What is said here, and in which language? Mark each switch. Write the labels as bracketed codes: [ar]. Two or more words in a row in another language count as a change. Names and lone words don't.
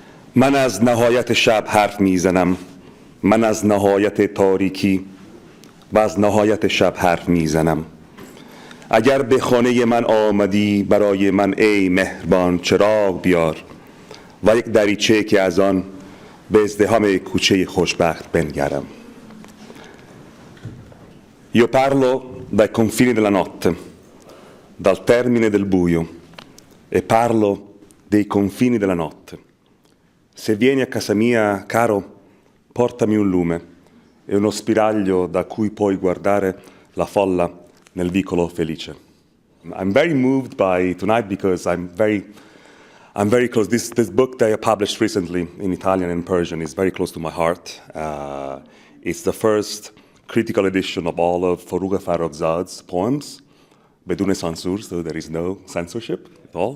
[fa] من از نهایت شب حرف میزنم، من از نهایت تاریکی و از نهایت شب حرف میزنم. اگر به خانه من آمدی برای من ای مهربان چراغ بیار و یک دریچه که از آن به ازدحام کوچه خوشبخت بنگرم. [it] Io parlo dai confini della notte, dal termine del buio, e parlo dei confini della notte. Se vieni a casa mia, caro, portami un lume e uno spiraglio da cui puoi guardare la folla nel vicolo felice. [en] I'm very moved by tonight because I'm very close. This book that I published recently in Italian and Persian is very close to my heart. It's the first critical edition of all of Forugh Farrokhzad's poems, بدون censure, so there is no censorship at all.